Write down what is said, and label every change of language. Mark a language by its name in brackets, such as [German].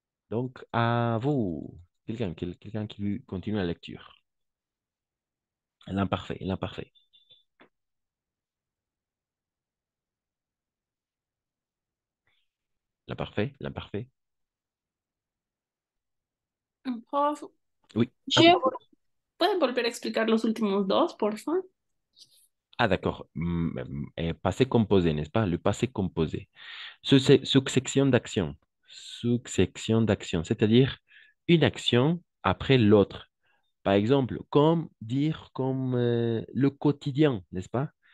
[French] Donc, à vous, quelqu'un qui veut continuer la lecture. L'imparfait, l'imparfait, l'imparfait, l'imparfait. Prof, Oui. [Spanish] ¿puede puede volver a explicar los últimos dos, por favor? [French] Ah, d'accord. Passé composé, n'est-ce pas? Le passé composé. Succession d'actions. Succession d'actions, c'est-à-dire une action après l'autre. Par exemple, comme le quotidien, n'est-ce pas?